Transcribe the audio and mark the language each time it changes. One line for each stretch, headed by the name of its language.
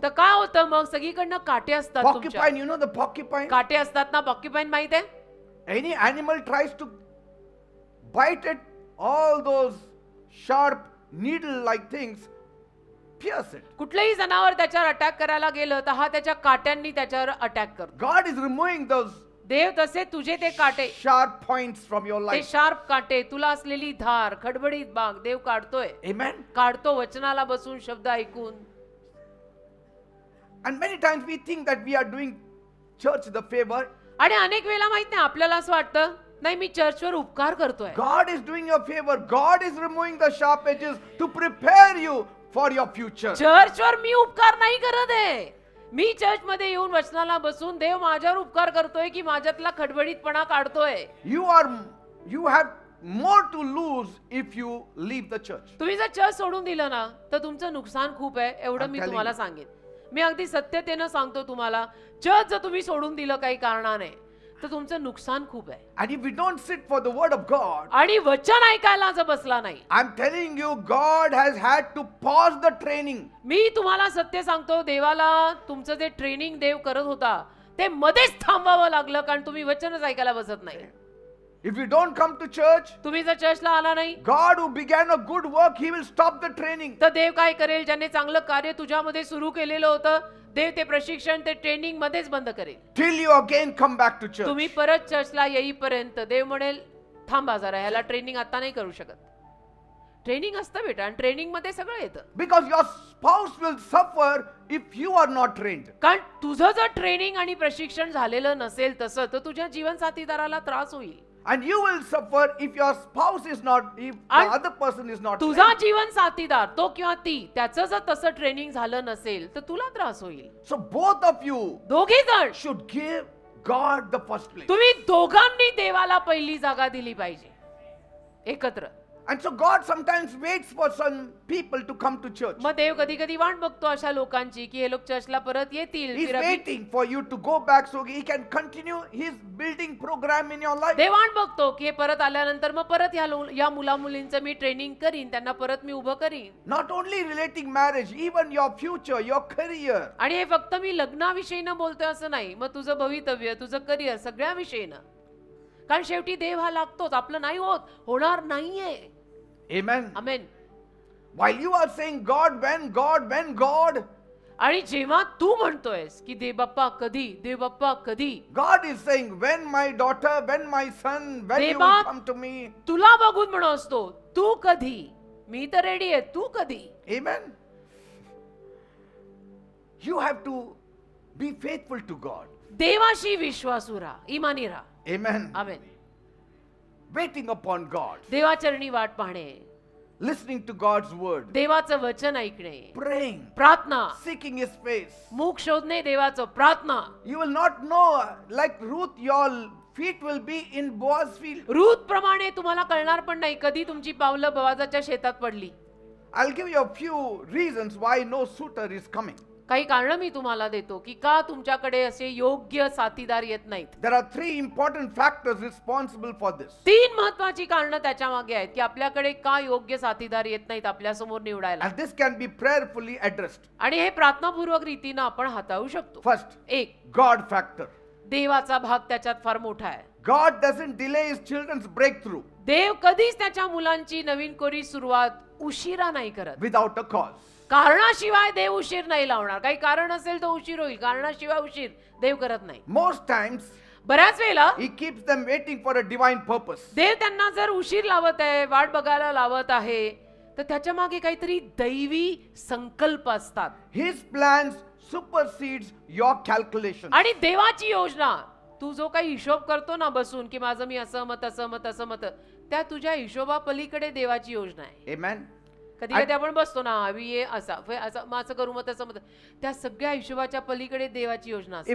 Marathi: तर काय होतं मग, सगळीकडनं काटे असतात तुमच्या.
English: Porcupine, you know the porcupine?
Marathi: काटे असतात ना, पॉक्युपाईन माहित आहे.
English: Any animal tries to bite it, all those sharp needle-like things pierce it.
Marathi: कुठलंही जनावर त्याच्यावर अटॅक करायला गेलं तर हा त्याच्या काट्यांनी त्याच्यावर अटॅक करतो.
English: God is removing those
Marathi: देव तसे तुझे ते काटे,
English: sharp points from your
Marathi: ते
English: life.
Marathi: शार्प काटे, तुला असलेली धार, खडबडीत भाग देव काढतोय.
English: Amen.
Marathi: काढतो वचनाला बसून, शब्द ऐकून.
English: And many times we think that we are doing church the favor.
Marathi: आणि अनेक वेळेला माहित नाही, आपल्याला असं वाटतं नाही मी चर्चवर उपकार करतोय.
English: God is doing you a favor. God is removing the sharp edges to prepare you for your future.
Marathi: चर्चवर मी उपकार नाही करत आहे. मी चर्च मध्ये येऊन वचनाला बसून देव माझ्यावर उपकार करतोय की माझ्यातला खडबडीतपणा काढतोय.
English: You have more to lose if you leave the church.
Marathi: तुम्ही जर चर्च सोडून दिलं ना तर तुमचं नुकसान खूप आहे, एवढं
English: I'm
Marathi: मी
English: telling
Marathi: तुम्हाला
English: you.
Marathi: सांगेन. मी अगदी सत्यतेनं सांगतो तुम्हाला, चर्च जर तुम्ही सोडून दिलं काही कारणाने तर तुमचं नुकसान खूप आहे.
English: And if we don't sit for the word of God,
Marathi: आणि वचन ऐकायला जर बसला नाही,
English: I'm telling you, God has had to pause the training.
Marathi: मी तुम्हाला सत्य सांगतो, देवाला तुमचं जे ट्रेनिंग देव करत होता ते मध्येच थांबावं लागलं, कारण तुम्ही वचनच ऐकायला बसत नाही.
English: If you don't come to church,
Marathi: तुम्ही जर चर्चला आला नाही
English: God who began a good work, he will stop the training.
Marathi: तर देव काय करेल, ज्याने चांगलं कार्य तुझ्यामध्ये सुरू केलेलं होतं देव ते प्रशिक्षण, ते ट्रेनिंग मध्येच बंद करेल.
English: Till you again come back to church.
Marathi: तुम्ही परत चर्चला येईपर्यंत देव म्हणेल थांबा जरा, ह्याला ट्रेनिंग आता नाही करू शकत. ट्रेनिंग असतं बेटा, आणि ट्रेनिंग मध्ये सगळं येतं.
English: Because your spouse will suffer if you are not trained.
Marathi: कारण तुझं जर ट्रेनिंग आणि प्रशिक्षण झालेलं नसेल तसं, तर तुझ्या जीवन साथीदाराला त्रास होईल.
English: And you will suffer if your spouse is not, if the And other person is not
Marathi: तुझा
English: trained.
Marathi: जीवन साथीदार तो किंवा ती त्याचं जर तसं ट्रेनिंग झालं नसेल तर तुला त्रास होईल.
English: So both of you
Marathi: दोघे जण
English: should give God the first place.
Marathi: तुम्ही दोघांनी देवाला पहिली जागा दिली पाहिजे एकत्र.
English: And so God sometimes waits for some people to come to church.
Marathi: मग देव कधी कधी वाट बघतो अशा लोकांची की हे लोक चर्चला परत येतील.
English: He's waiting for you to go back so he can continue his building program in your life.
Marathi: देव वाट बघतो की हे परत आल्यानंतर मग परत या मुला मुलींचं मी ट्रेनिंग करीन, त्यांना परत मी उभं करीन.
English: Not only relating marriage, even your future, your career.
Marathi: आणि हे फक्त मी लग्नाविषयी न बोलतोय असं नाही, मग तुझं भवितव्य, तुझं करिअर, सगळ्या विषयीनं. कारण शेवटी देव हा लागतोच, आपलं नाही होणार नाहीये.
English: Amen.
Marathi: Amen.
English: While you are saying God, when God,
Marathi: आणि जेव्हा तू म्हणतोयस की देव बाप्पा कधी, देव बाप्पा कधी,
English: God is saying, when my daughter, when my son, when you will
Marathi: देवा,
English: come to me.
Marathi: तुला बघून म्हणत असतो, तू कधी, मी तर रेडी आहे, तू कधी.
English: Amen. You have to be faithful to God.
Marathi: देवाशी विश्वासू राहा, इमानी राहा.
English: Amen.
Marathi: आमेन.
English: Waiting upon God.
Marathi: देवाचरणी वाट पाहणे,
English: Listening to God's word.
Marathi: देवाचं वचन ऐकणे,
English: Praying.
Marathi: प्रार्थना,
English: Seeking his face.
Marathi: मुख शोधणे देवाचं, प्रार्थना.
English: You will not know, like Ruth, your feet will be in Boaz's field.
Marathi: Ruth प्रमाणे तुम्हाला कळणार पण नाही कधी तुमची पावलं बोआजाच्या शेतात पडली.
English: I'll give you a few reasons why no suitor is coming.
Marathi: काही कारण मी तुम्हाला देतो की का तुमच्याकडे असे योग्य साथीदार येत नाहीत.
English: There are three important factors responsible for this.
Marathi: 3 महत्वाची कारणं त्याच्या मागे आहेत की आपल्याकडे का योग्य साथीदार येत नाहीत आपल्या समोर निवडायला.
English: And this can be prayerfully addressed.
Marathi: आणि हे प्रार्थनापूर्वक रीतीनं आपण हाताळू शकतो.
English: First,
Marathi: एक,
English: God factor.
Marathi: देवाचा भाग त्याच्यात फार मोठा आहे.
English: God doesn't delay his children's breakthrough
Marathi: देव कधीच त्याच्या मुलांची नवीन कोरी सुरुवात उशिरा नाही करत.
English: without a cause.
Marathi: कारणाशिवाय देव उशीर नाही लावणार. काही कारण असेल तर उशीर होईल, कारणाशिवाय उशीर देव करत नाही.
English: Most times,
Marathi: बऱ्याच वेळेला
English: he keeps them waiting for a divine purpose.
Marathi: देव त्यांना जर उशीर लावत आहे, वाट बघायला लावत आहे, तर त्याच्या मागे काहीतरी दैवी संकल्प असतात.
English: His plans supersedes your calculation.
Marathi: आणि देवाची योजना, तू जो काही हिशोब करतो ना बसून की माझं मी असं मत असं मत असं मत, त्या तुझ्या हिशोबा पलीकडे देवाची योजना आहे.
English: Amen.
Marathi: कधी कधी आपण बसतो ना, हवी ये असा असं मग असं करू मग तसं मत, त्या सगळ्या हिशोबाच्या पलीकडे देवाची योजना असते.